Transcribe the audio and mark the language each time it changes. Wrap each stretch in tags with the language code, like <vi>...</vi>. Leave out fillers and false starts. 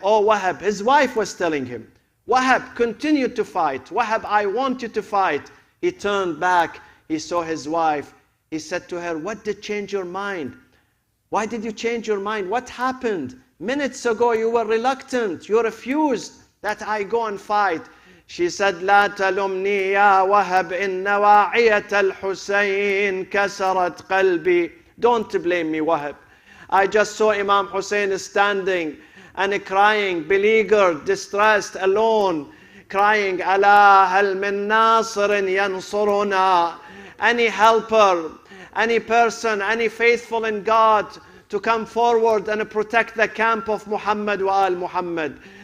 <en>Oh Wahab, his wife was telling him, Wahab, continue to fight. Wahab, I want you to fight. He turned back. He saw his wife. He said to her, what did change your mind? Why did you change your mind? What happened? Minutes ago you were reluctant. You refused that I go and fight. She said,</en> <ar>لا تلمني يا وهب إن نواعية الحسين كسرت قلبي.</ar> <en>Don't blame me, Wahab. I just saw Imam Hussein standing and crying, beleaguered, distressed, alone, crying,</en> <ar>ألا هل من ناصر ينصرنا?</ar> <en>Any helper, any person, any faithful in God to come forward and protect the camp of Muhammad wa al Muhammad.</en>